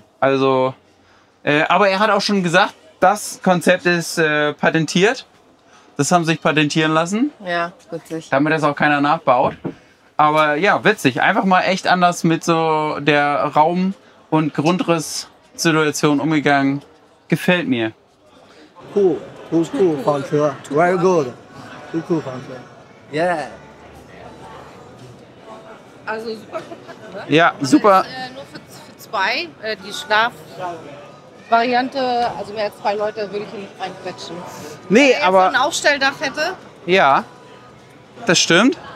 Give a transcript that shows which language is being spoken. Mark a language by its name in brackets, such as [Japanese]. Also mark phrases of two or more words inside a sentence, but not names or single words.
[German] Also, aber er hat auch schon gesagt, das Konzept ist patentiert. Das haben sie sich patentieren lassen, Ja, witzig. damit das auch keiner nachbaut. Aber ja, witzig. Einfach mal echt anders mit so der Raum- und Grundriss-Situation umgegangen. Gefällt mir. Cool. [English] Too cool 房车 Very good. Too cool 房车 Yeah. [German] Also super kompakt, ne? Ja, super. Nur für zwei. Die Schlafvariante, also mehr als 2 Leute würde ich hier nicht reinquetschen. Nee, Wenn er jetzt aber ein Aufstelldach hätte. ja, das stimmt.